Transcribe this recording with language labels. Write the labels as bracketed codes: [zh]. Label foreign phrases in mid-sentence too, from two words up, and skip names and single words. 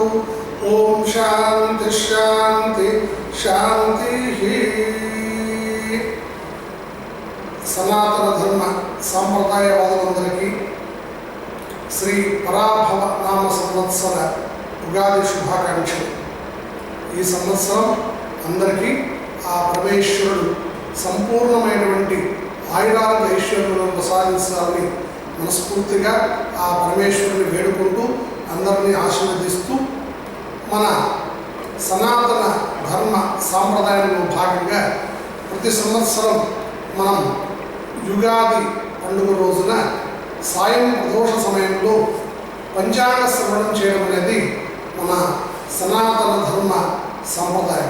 [sa] ओम शांति शांति शांति। [te] సనాతన ధర్మ సాంప్రదాయవాదులందరికీ శ్రీ పరాభవ నామ సంవత్సర ఉగాది శుభాకాంక్షలు। ఈ సంవత్సరం అందరికీ ఆ పరమేశ్వరుడు సంపూర్ణమైనటువంటి ఆయురారోగ్య ఐశ్వర్యాలను ప్రసాదించాలని మనస్ఫూర్తిగా ఆ పరమేశ్వరుని వేడుకుంటూ అందరినీ ఆశీర్వదిస్తూ మన సనాతన ధర్మ సాంప్రదాయంలో భాగంగా ప్రతి సంవత్సరం మనం యుగాది పండుగ రోజున సాయం ప్రదోష సమయంలో పంచాంగ శ్రవణం చేయడం అనేది మన సనాతన ధర్మ సాంప్రదాయం.